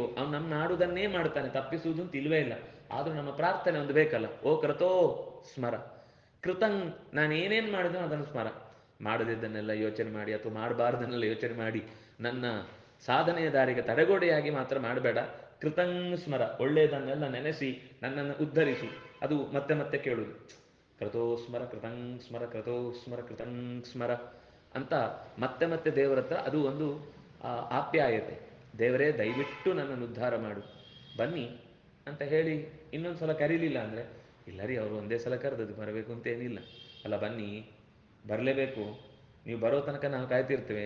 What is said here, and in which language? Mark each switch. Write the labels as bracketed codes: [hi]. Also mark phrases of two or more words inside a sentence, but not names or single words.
[kn] ಅವ್ನು ನಮ್ಮ ನಾಡುದನ್ನೇ ಮಾಡ್ತಾನೆ, ತಪ್ಪಿಸುವುದು ಅಂತ ಇಲ್ವೇ ಇಲ್ಲ. ಆದರೂ ನಮ್ಮ ಪ್ರಾರ್ಥನೆ ಒಂದು ಬೇಕಲ್ಲ, [sa] ಓ ಕ್ರತೋ ಸ್ಮರ ಕೃತಂ, [kn] ನಾನು ಏನೇನು ಮಾಡಿದನೋ ಅದನ್ನು ಸ್ಮರ. ಮಾಡದಿದ್ದನ್ನೆಲ್ಲ ಯೋಚನೆ ಮಾಡಿ ಅಥವಾ ಮಾಡಬಾರ್ದನ್ನೆಲ್ಲ ಯೋಚನೆ ಮಾಡಿ ನನ್ನ ಸಾಧನೆಯ ದಾರಿಗೆ ತಡೆಗೋಡೆಯಾಗಿ ಮಾತ್ರ ಮಾಡಬೇಡ. [sa] ಕೃತಂ ಸ್ಮರ, [kn] ಒಳ್ಳೆಯದನ್ನೆಲ್ಲ ನೆನೆಸಿ ನನ್ನನ್ನು ಉದ್ಧರಿಸು. ಅದು ಮತ್ತೆ ಮತ್ತೆ ಕೇಳುವುದು, [sa] ಕ್ರತೋ ಸ್ಮರ ಕೃತಂ ಸ್ಮರ, ಕ್ರತೋ ಸ್ಮರ ಕೃತಂ ಸ್ಮರ [kn] ಅಂತ ಮತ್ತೆ ಮತ್ತೆ ದೇವರ ಹತ್ರ ಅದು ಒಂದು ಆಪ್ಯಾಯತೆ. ದೇವರೇ ದಯವಿಟ್ಟು ನನ್ನನ್ನು ಉದ್ಧಾರ ಮಾಡು, ಬನ್ನಿ ಅಂತ ಹೇಳಿ ಇನ್ನೊಂದು ಸಲ ಕರೀಲಿಲ್ಲ ಅಂದರೆ, ಇಲ್ಲ ರೀ ಅವರು ಒಂದೇ ಸಲ ಕರೆದದ್ದು, ಬರಬೇಕು ಅಂತ ಏನಿಲ್ಲ ಅಲ್ಲ, ಬನ್ನಿ ಬರಲೇಬೇಕು, ನೀವು ಬರೋ ತನಕ ನಾವು ಕಾಯ್ತಿರ್ತೇವೆ.